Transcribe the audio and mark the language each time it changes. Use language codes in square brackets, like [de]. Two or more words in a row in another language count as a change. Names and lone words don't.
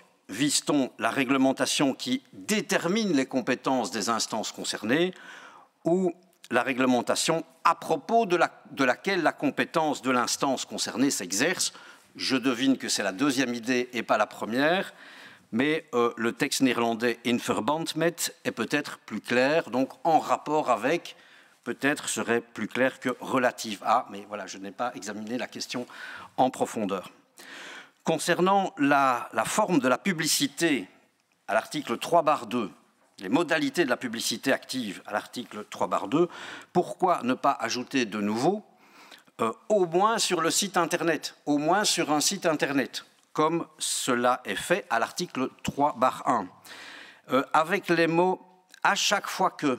[fr] Vise-t-on la réglementation qui détermine les compétences des instances concernées ou la réglementation à propos de laquelle la compétence de l'instance concernée s'exerce? Je devine que c'est la deuxième idée et pas la première. Mais le texte néerlandais « [nl] in verband met [fr] » est peut-être plus clair, donc en rapport avec, peut-être serait plus clair que « relative à », mais voilà, je n'ai pas examiné la question en profondeur. Concernant la forme de la publicité à l'article 3-2, les modalités de la publicité active à l'article 3-2, pourquoi ne pas ajouter de nouveau au moins sur le site Internet, au moins sur un site Internet, comme cela est fait à l'article 3-1, avec les mots « à chaque fois que ».